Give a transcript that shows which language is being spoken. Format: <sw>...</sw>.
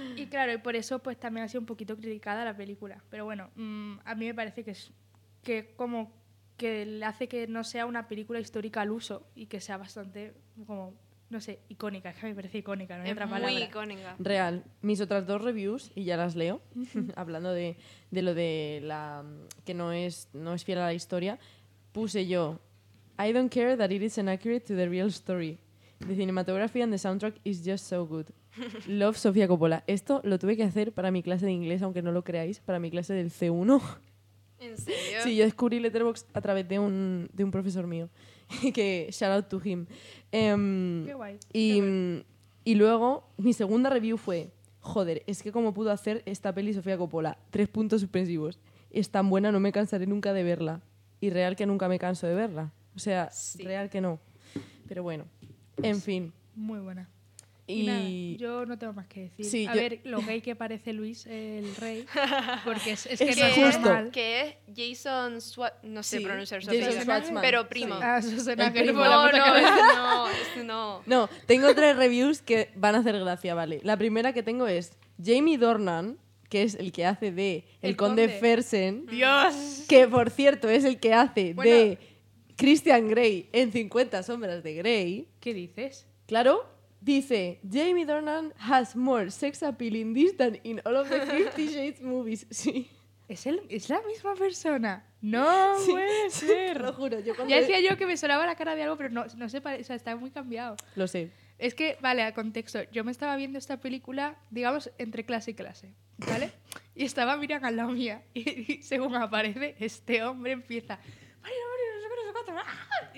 <es>Y claro, y por eso pues también ha sido un poquito criticada la película, pero bueno, a mí me parece que es que como que le hace que no sea una película histórica al uso y que sea bastante como, no sé, icónica, es que me parece icónica, no hay es otra muy palabra. Muy icónica. Real. Mis otras dos reviews y ya las leo, hablando de lo de la que no es fiel a la historia. Puse yo,</es> <en>I don't care that it is inaccurate to the real story. The cinematography and the soundtrack is just so good. Love, Sofía Coppola.</en> <es>Esto lo tuve que hacer para mi clase de inglés, aunque no lo creáis, para mi clase del C1. ¿En serio? Sí, yo descubrí Letterboxd a través de un profesor mío. Que</es> <en>shout out to him.</en> <es>Qué guay. Y luego, mi segunda review fue, joder, es que cómo pudo hacer esta peli Sofía Coppola. 3 puntos suspensivos. Es tan buena, no me cansaré nunca de verla. Y real que nunca me canso de verla. O sea, real que no. Pero bueno, en fin. Muy buena. Y nada, yo no tengo más que decir. Sí, a ver, lo gay que parece Luis el Rey. Porque es que no es justo. Normal. Que es Jason Schwartzman. No sé pronunciar su apellido. Jason Schwartzman. Pero primo. Ah, Susana, que primo. No. No, tengo 3 reviews que van a hacer gracia, vale. La primera que tengo es Jamie Dornan, que es el que hace de el conde Fersen. ¡Dios! Que, por cierto, es el que hace de Christian Grey en 50 sombras de Grey. ¿Qué dices? Claro. Dice,</es> <en>Jamie Dornan has more sex appeal in this than in all of the 50 Shades movies.</en> <es>Sí. ¿Es la misma persona? ¡No puede ser! Lo juro. Yo decía que me sonaba la cara de algo, pero no se parece. O sea, está muy cambiado. Lo sé. Es que, vale, a contexto. Yo me estaba viendo esta película, digamos, entre clase y clase. ¿Vale? Y estaba Miriam al lado mía y según aparece, este hombre empieza, Mario, no sé qué, no sé cuánto.</es>